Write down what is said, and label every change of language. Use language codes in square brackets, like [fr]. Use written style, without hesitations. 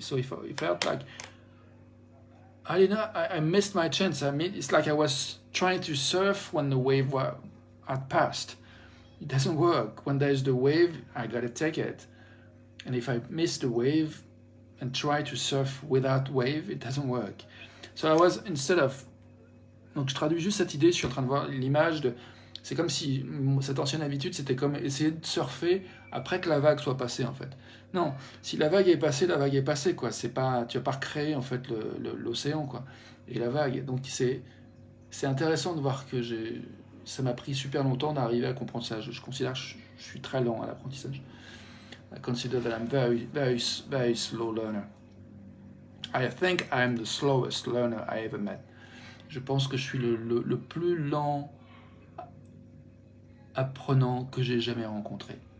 [en] So if I felt like I missed my chance. It's like I was trying to surf when the wave had passed. It doesn't work. When there's the wave, I gotta take it. And if I miss the wave and try to surf without wave, it doesn't work. So I was, instead of... [fr] Donc je traduis juste cette idée, je suis en train de voir l'image de... C'est comme si cette ancienne habitude, c'était comme essayer de surfer après que la vague soit passée, en fait. Non, si la vague est passée, quoi. C'est pas, tu vas pas recréer, en fait, l'océan, quoi. Et la vague. Donc c'est intéressant de voir que ça m'a pris super longtemps d'arriver à comprendre ça. Je considère que je suis très lent à l'apprentissage. [en] I consider that I'm very, very, very slow learner. I think I'm the slowest learner I ever met. [fr] Je pense que je suis le plus lent apprenant que j'ai jamais rencontré.